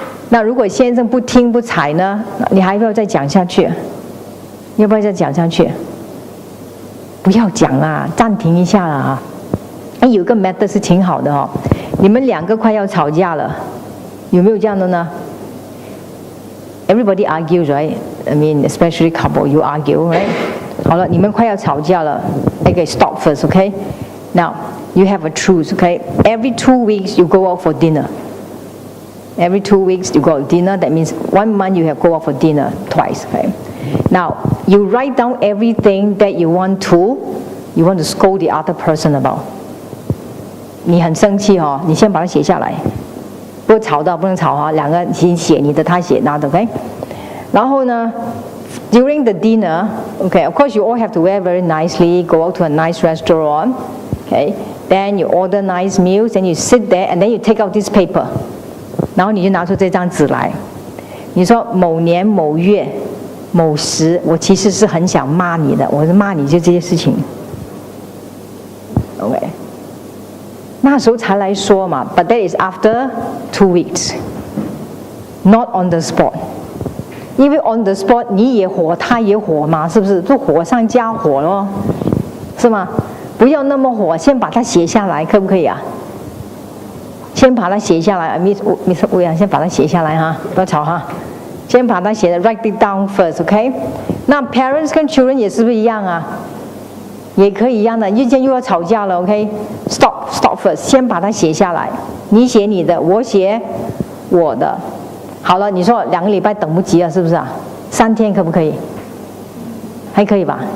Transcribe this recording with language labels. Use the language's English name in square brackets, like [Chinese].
[Chinese] 那如果先生不听不睬呢，你还要不要再讲下去？要不要再讲下去？不要讲啦，暂停一下啦哈。有个 method 是挺好的哈。你们两个快要吵架了，有没有这样的呢 ？ [English] Everybody argues, right? I mean, especially couple, you argue, right? [Chinese] 好了，你们快要吵架了。 [English] Okay, stop first, okay? Now, you have a truce, okay? Every 2 weeks you go out for dinner. Every 2 weeks you go out for dinner. That means 1 month you have go out for dinner twice, okay? Now, you write down everything that you want to scold the other person about. [Chinese] 你很生气哦，你先把它写下来。不吵到不能吵啊，两个先写你的，他写他的 ，OK？然后呢 [English] ，during the dinner, okay, of course you all have to wear very nicely, go out to a nice restaurant, okay? Then you order nice meals, then you sit there, and then you take out this paper. [Chinese] 然后你就拿出这张纸来，你说某年某月某时，我其实是很想骂你的，我是骂你就这些事情 ，OK？那时候才来说嘛 [English] ，but that is after 2 weeks, not on the spot。 [Chinese] 因为 [English] on the spot [Chinese] 你也火，他也火嘛，是不是？就火上加火咯，是吗？不要那么火，先把它写下来，可不可以啊？先把它写下来 ，Miss 吴阳，先把它写下来哈，不要吵哈。先把它写的 [English] write it down first, OK？ [Chinese] 那 parents 跟 children 也是不是一样啊？也可以一样的，又要吵架了 ，OK？ [English] Stop first， [Chinese] 先把它写下来。你写你的，我写我的。好了，你说2个礼拜等不及了，是不是啊？3天可不可以？还可以吧？